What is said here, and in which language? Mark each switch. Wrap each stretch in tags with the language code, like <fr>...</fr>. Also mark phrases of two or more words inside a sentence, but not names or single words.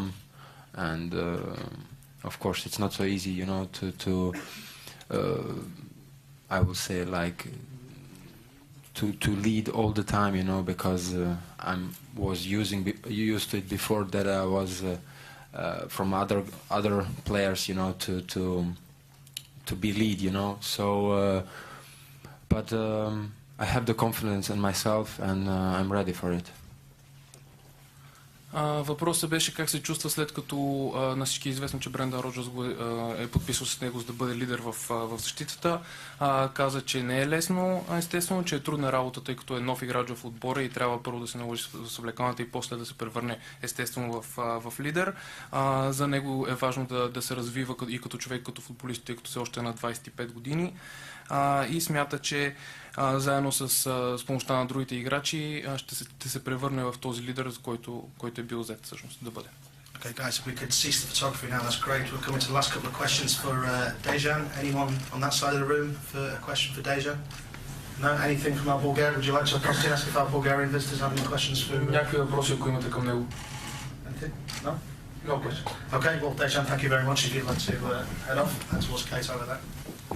<en>And of course, it's not so easy, you know, to I would say like to lead all the time, you know, because I was used to it before that I was from other players, you know, to be lead, you know. So, but I have the confidence in myself, and I'm ready for it.</en> <bg>Въпросът беше как се чувства след като на всички е известно, че Брендан Роджерс е подписал с него, за да бъде лидер в защитата. Каза, че не е лесно, естествено, че е трудна работа, тъй като е нов играч в отбора и трябва първо да се наложи с облекалната и после да се превърне естествено в лидер. За него е важно да се развива и като човек, като футболист, тъй като все още е на 25 години. И смята, че заедно с помощта на другите играчи ще се превърне в този лидер, за който е бил взет всъщност да бъде.</bg> <en>Okay, guys, if we could cease the photography now, that's great. We're coming to the last couple of questions for Dejan. Anyone on that side of the room for a question for Dejan? No? Anything from our Bulgarian? Would you like to ask if our Bulgarian visitors have any questions for...</en> <bg>Някакви въпроси, ако имате към него.</bg> <en>Anything? No? No question. Okay, well, Dejan, thank you very much. If you'd like to head off towards Kate over there.</en>